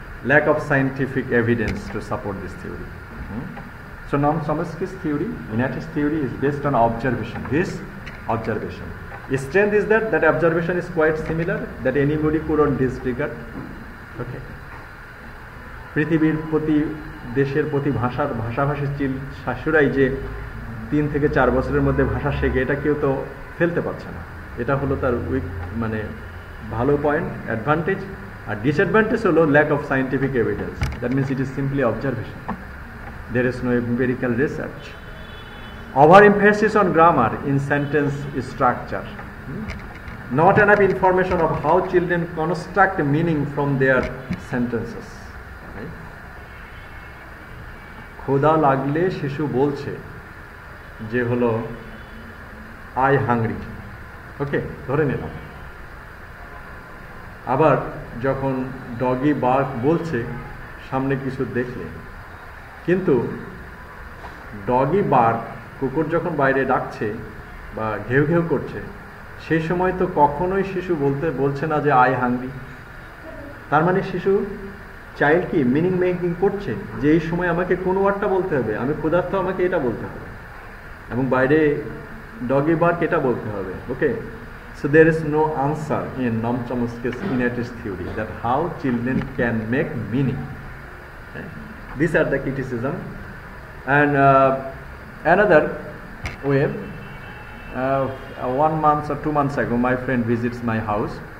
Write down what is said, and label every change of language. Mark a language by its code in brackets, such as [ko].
[en] Lack of scientific evidence to support this theory. So Noam Chomsky's theory, Inertis theory, is based on observation. His observation. His strength is that observation is quite similar, that anybody couldn't disregard. Okay. [bn] পৃথিবীর প্রতি দেশের প্রতি ভাষাভাষী শিশুরাই যে 3 থেকে 4 বছরের মধ্যে ভাষা শেখে, এটা কেউ তো ফেলতে পারছে না। এটা হলো তার উইক, মানে ভালো পয়েন্ট, অ্যাডভান্টেজ। [en] আর ডিসঅ্যাডভান্টেজ হলো lack of scientific evidence. That means it is simply observation, there is no empirical research. Overemphasis on grammar in sentence structure. Not enough information of how children construct meaning from their sentences. [bn] ক্ষুধা লাগলে শিশু বলছে যে হলো [en] I hungry, [bn] ওকে, ধরে নিলাম। আবার যখন ডগি বার্ক বলছে সামনে কিছু দেখলে, কিন্তু ডগি বার্ক, কুকুর যখন বাইরে ডাকছে বা ঘেউ ঘেউ করছে, সেই সময় তো কখনোই শিশু বলছে না যে [en] I hungry. [bn] তার মানে শিশু চাইল্ড কি মিনিং মেকিং করছে যে এই সময় আমাকে কোন ওয়ার্ডটা বলতে হবে, আমি ক্ষুধার্ত, আমাকে এটা বলতে হবে, এবং বাইরে ডগি বার্ক এটা বলতে হবে। [en] Okay, so there is no answer in Noam Chomsky's Inertis theory that how children can make meaning. These are the criticism. And another way, 1 month or 2 months ago, my friend visits my house.